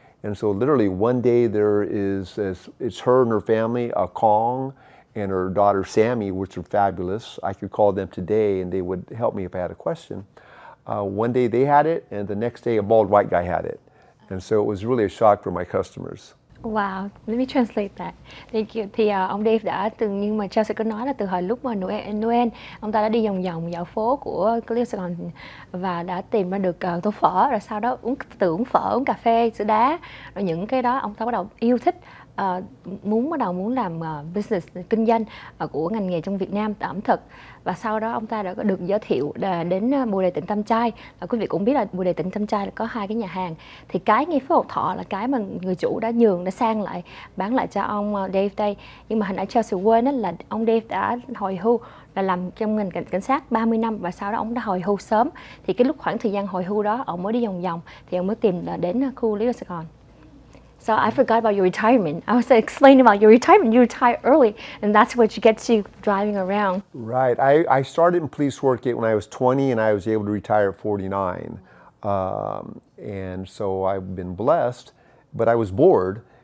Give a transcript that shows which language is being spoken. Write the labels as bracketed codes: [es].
[en] And so literally one day it's her and her family, Kong, and her daughter Sammy, which are fabulous. I could call them today and they would help me if I had a question. One day they had it, and the next day a bald white guy had it. And so it was really a shock for my customers. Wow, let me translate that. Thank you. [vi] Thì ông Dave đã từng, nhưng mà Chelsea có nói là từ hồi lúc mà Noel ông ta đã đi vòng vòng dạo phố của Little Saigon và đã tìm ra được tô phở, rồi sau đó uống phở, uống cà phê, sữa đá, rồi những cái đó ông ta bắt đầu yêu thích. Bắt đầu muốn làm business, kinh doanh của ngành nghề trong Việt Nam, ẩm thực. Và sau đó ông ta đã được giới thiệu đến Bồ Đề Tỉnh Tam Trai. Quý vị cũng biết là Bồ Đề Tỉnh Tam Trai là có 2 cái nhà hàng. Thì cái ngay phố Hội Thọ là cái mà người chủ đã sang lại, bán lại cho ông Dave đây. Nhưng mà hồi nãy Chelsea quên là ông Dave đã hồi hưu, là làm trong ngành cảnh sát 30 năm và sau đó ông đã hồi hưu sớm. Thì cái lúc khoảng thời gian hồi hưu đó ông mới đi vòng vòng thì ông mới tìm đến khu Little Saigon. [en] So I forgot about your retirement. I was explaining about your retirement. You retire early, and that's what gets you driving around. Right. I started in police work when I was 20, and I was able to retire at 49. And so I've been blessed, but I was bored.